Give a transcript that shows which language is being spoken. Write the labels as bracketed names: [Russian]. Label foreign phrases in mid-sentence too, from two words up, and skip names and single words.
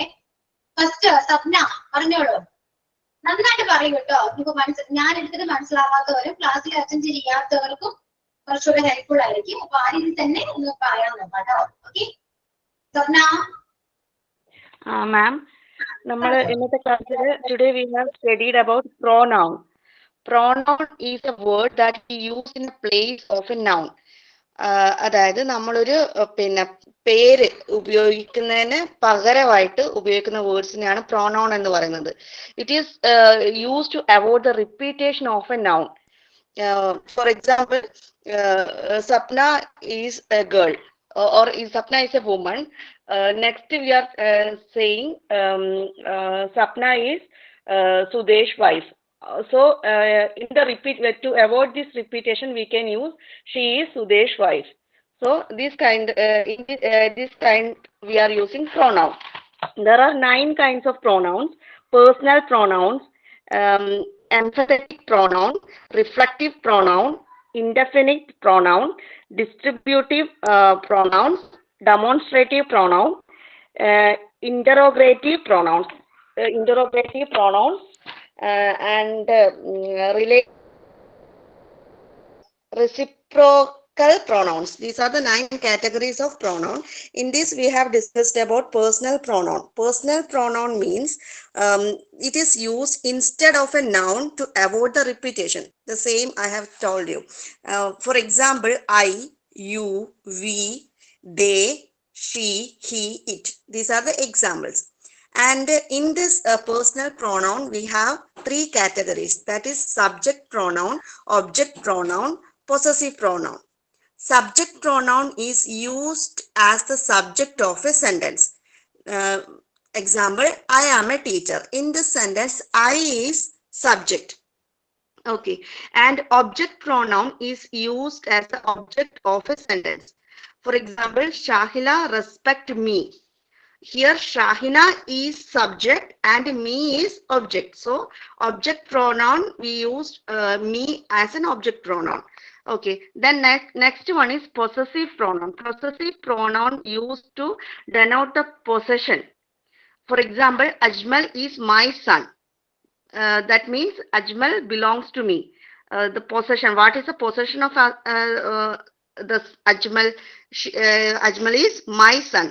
[Malayalam] ഫസ്റ്റ് സപ്ന പറഞ്ഞോളൂ, നന്നായിട്ട് പറയും കേട്ടോ. ഇപ്പൊ ഞാൻ എടുത്തിട്ട് മനസ്സിലാവാത്തവരും ക്ലാസ്സിൽ അറ്റൻഡ് ചെയ്യാത്തവർക്കും കുറച്ചുകൂടെ ഹെൽപ്ഫുൾ ആയിരിക്കും. അപ്പൊ ആ രീതിയിൽ തന്നെ ഒന്ന് പറയാൻ നോക്കാം കേട്ടോ. ഓക്കെ സപ്ന. [English] മാം, [Malayalam] നമ്മൾ ഇന്നത്തെ ക്ലാസ്സിൽ [English] today we have studied about pronoun. Pronoun is a word that we use in place of a noun. [Malayalam] അതായത് നമ്മളൊരു പിന്നെ പേര് ഉപയോഗിക്കുന്നതിന് പകരമായിട്ട് ഉപയോഗിക്കുന്ന വേർഡ്സിനെയാണ് pronoun എന്ന് പറയുന്നത്. [English] It is used to avoid the repetition of a noun. For example, Sapna is a girl, or Sapna is a woman. Next we are saying Sapna is Sudesh's wife. So in the to avoid this repetition, we can use she is Sudesh's wife. So this kind we are using pronoun. There are 9 kinds of pronouns: personal pronouns, emphatic pronoun, reflective pronoun, indefinite pronoun, distributive pronouns, demonstrative pronoun, interrogative pronouns, and reciprocal pronouns. These are the 9 categories of pronoun. In this we have discussed about personal pronoun. Personal pronoun means it is used instead of a noun to avoid the repetition. The same I have told you. For example, I, you, we, they, she, he, it. These are the examples. And in this personal pronoun, we have 3 categories. That is subject pronoun, object pronoun, possessive pronoun. Subject pronoun is used as the subject of a sentence. Example, I am a teacher. In this sentence, I is subject. Okay. And object pronoun is used as the object of a sentence. For example, Shahila respect me. Here Shahina is subject and me is object. So object pronoun, we use me as an object pronoun. Okay, then next one is possessive pronoun. Possessive pronoun used to denote the possession. For example, Ajmal is my son. That means Ajmal belongs to me. The possession, what is the possession of the Ajmal? Ajmal is my son.